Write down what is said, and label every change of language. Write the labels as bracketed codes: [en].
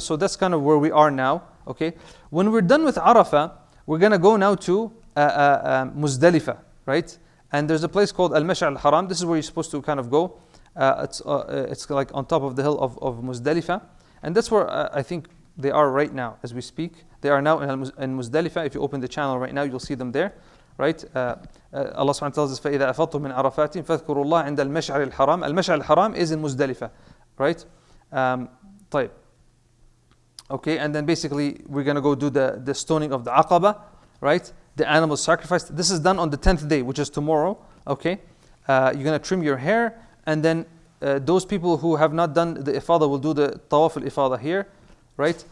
[en] So that's kind of where we are now. Okay. When we're done with Arafah, we're gonna go now to Muzdalifah, right? And there's a place called Al-Mash'ar al-Haram. This is where you're supposed to kind of go. It's like on top of the hill of Muzdalifah. And that's where I think they are right now as we speak. They are now in Muzdalifah. If you open the channel right now, you'll see them there, right? Allah subhanahu wa ta'ala tells us, [ar] فَإِذَا أَفَضْتُم مِّنْ عَرَفَاتٍ فَاذْكُرُوا اللَّهَ عِنْدَ الْمَشْعَرِ الْحَرَامِ. [en] Al-Mash'ar al-Haram is in Muzdalifah, right? [ar] طيب. [en] Okay, and then basically we're going to go do the stoning of the Aqaba, right? The animal sacrifice. This is done on the 10th day, which is tomorrow, okay? You're going to trim your hair, and then those people who have not done the Ifadah will do the Tawaf al-Ifadah here, right?